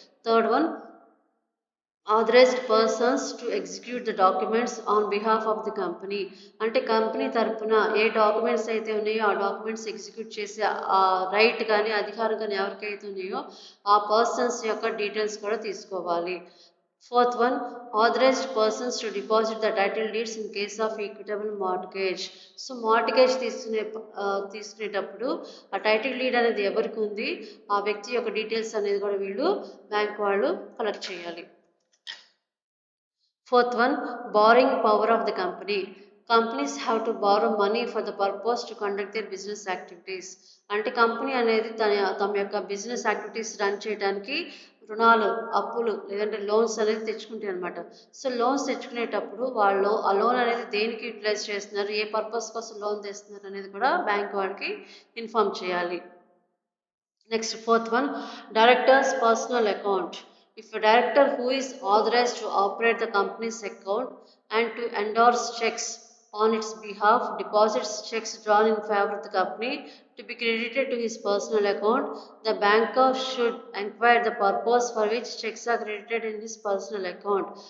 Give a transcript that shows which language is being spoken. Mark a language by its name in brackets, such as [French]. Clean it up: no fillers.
[English] Third one, authorized persons to execute the documents on behalf of the company. [Telugu] అంటే company తరఫున ఏ documents అయితే ఉన్నాయో ఆ డాక్యుమెంట్స్ ఎగ్జిక్యూట్ చేసే ఆ రైట్ కానీ అధికారం కానీ ఎవరికైతే ఉన్నాయో ఆ పర్సన్స్ యొక్క డీటెయిల్స్ కూడా తీసుకోవాలి. [English] Fourth one, authorized persons to deposit the title deeds in case of equitable mortgage. [Telugu] So mortgage తీసుకునేటప్పుడు ఆ టైటిల్ డీడ్ అనేది ఎవరికి ఉంది, ఆ వ్యక్తి యొక్క డీటెయిల్స్ అనేది కూడా వీళ్ళు బ్యాంక్ వాళ్ళు కలెక్ట్ చేయాలి. [English] Fourth one, borrowing power of the company. Companies have to borrow money for the purpose to conduct their business activities. [Telugu] అంటే కంపెనీ అనేది తమ యొక్క బిజినెస్ యాక్టివిటీస్ రన్ చేయడానికి రుణాలు, అప్పులు లేదంటే లోన్స్ అనేది తెచ్చుకుంటాయి అనమాట. సో లోన్స్ తెచ్చుకునేటప్పుడు వాళ్ళు ఆ లోన్ అనేది దేనికి యూటిలైజ్ చేస్తున్నారు, ఏ పర్పస్ కోసం లోన్ తెస్తున్నారు అనేది కూడా బ్యాంక్ వాళ్ళకి ఇన్ఫార్మ్ చేయాలి. [English] Next fourth one, directors personal account. If a director who is authorized to operate the company's account and to endorse checks on its behalf deposits checks drawn in favor of the company to be credited to his personal account, the banker should inquire the purpose for which checks are credited in his personal account.